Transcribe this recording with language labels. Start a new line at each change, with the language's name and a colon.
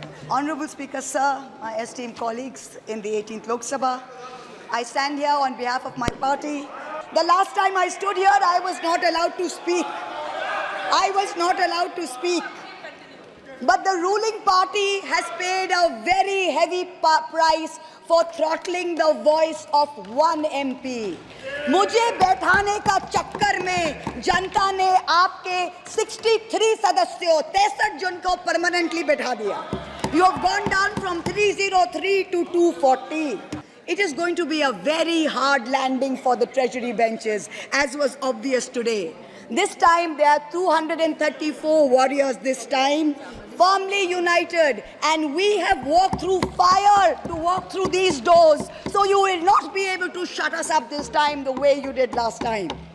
English: Honorable Speaker, sir, my esteemed colleagues in the 18th Lok Sabha, I stand here on behalf of my party. The last time I stood here, I was not allowed to speak. I was not allowed to speak. But the ruling party has paid a very heavy price for throttling the voice of one MP.
Hindi: मुझे बैठाने का चक्कर में जनता ने आपके 63 सदस्यों 63 जन को परमानेंटली बैठा दिया.
English: You have gone down from 303 to 240. It is going to be a very hard landing for the treasury benches, as was obvious today. This time there are 234 warriors this time, firmly united, and we have walked through fire to walk through these doors, so you will not be able to shut us up this time the way you did last time.